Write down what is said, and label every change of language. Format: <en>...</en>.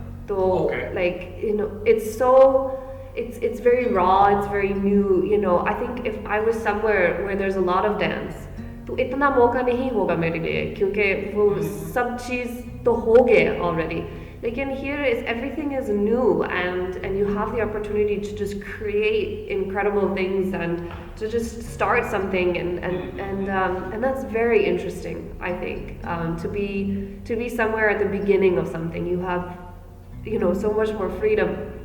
<en>So like it's very raw, it's very new. I think if I was somewhere where there's a lot of dance,</en> <hi>तो इतना मौका नहीं होगा मेरे लिए क्योंकि वो सब चीज़ तो हो गया already.</hi> <en>लेकिन here is everything is new, and you have the opportunity to just create incredible things and to just start something and that's very interesting. I think to be somewhere at the beginning of something, you have so much more freedom.</en>